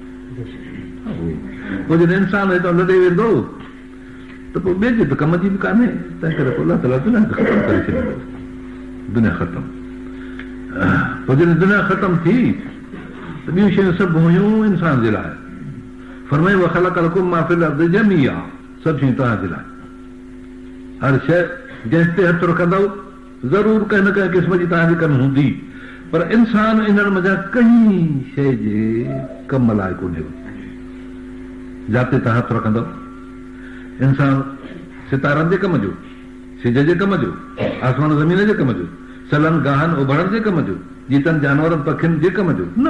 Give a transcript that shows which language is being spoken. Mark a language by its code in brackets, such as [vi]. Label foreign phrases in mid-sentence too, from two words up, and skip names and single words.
[sd] पोइ जॾहिं इंसान हितां लॾे वेंदो त पोइ ॿिए जे त कम जी बि कान्हे, तंहिं करे पोइ अलाह ताला दुनिया खे ख़तमु करे छॾींदो। दुनिया ख़तमु। पोइ जॾहिं दुनिया ख़तमु थी त ॿियूं शयूं सभु हुयूं इंसान जे लाइ। [ar] फरमाई وخلق لكم ما في الأرض جميعا, [sd] सभु शयूं तव्हांजे लाइ। हर शइ जंहिं ते हथु रखंदव ज़रूरु कंहिं न कंहिं क़िस्म जी तव्हांजी कमु हूंदी, पर इंसान इन्हनि मथां कंहिं शइ जे कम लाइ कोन्हे। जाते तव्हां हथु रखंदव, इंसान सितारनि जे कम जो, सिज जे कम जो, आसमान ज़मीन जे कम जो, सलनि गाहनि उभरण जे कम जो, जीतनि जानवरनि पखियुनि जे कम जो न।